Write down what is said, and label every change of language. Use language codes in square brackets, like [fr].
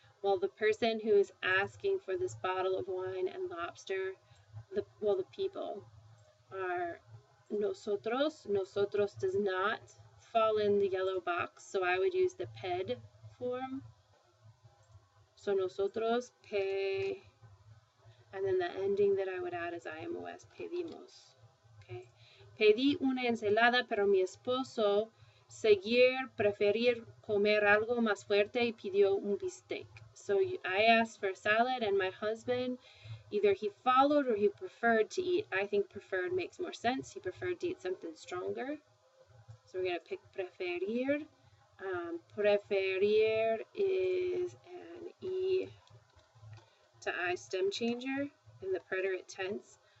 [en] Well, the person who is asking for this bottle of wine and lobster, the people are nosotros. Nosotros does not fall in the yellow box, so I would use the ped form. So nosotros pe, and then the ending that I would add is IMOS, pedimos. Okay. [es] Pedí una ensalada, pero mi esposo preferir comer algo más fuerte y pidió un bistec. [en] So I asked for salad, and my husband, either he followed or he preferred to eat. I think preferred makes more sense. He preferred to eat something stronger. So we're going to pick preferir. Preferir is an E to I stem changer in the preterit tense.